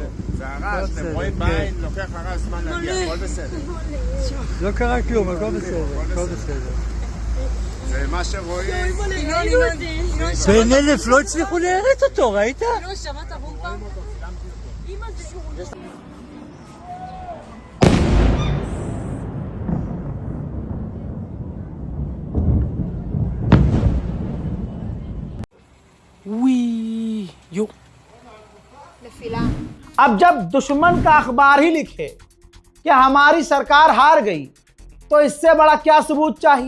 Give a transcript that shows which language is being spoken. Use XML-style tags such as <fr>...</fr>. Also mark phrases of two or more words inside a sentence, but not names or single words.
<he>זה הרעש, אתם רואים בעין, לוקח הרעש זמן להגיע, הכל בסדר. לא קרה כלום, הכל בסדר, הכל בסדר. זה מה שרואים. בן אלף לא הצליחו להראות אותו, ראית? לא, שמעת בומפה? אמא זה...</he> <hi>अब जब दुश्मन का अखबार ही लिखे कि हमारी सरकार हार गई तो इससे बड़ा क्या सबूत चाहिए।</hi>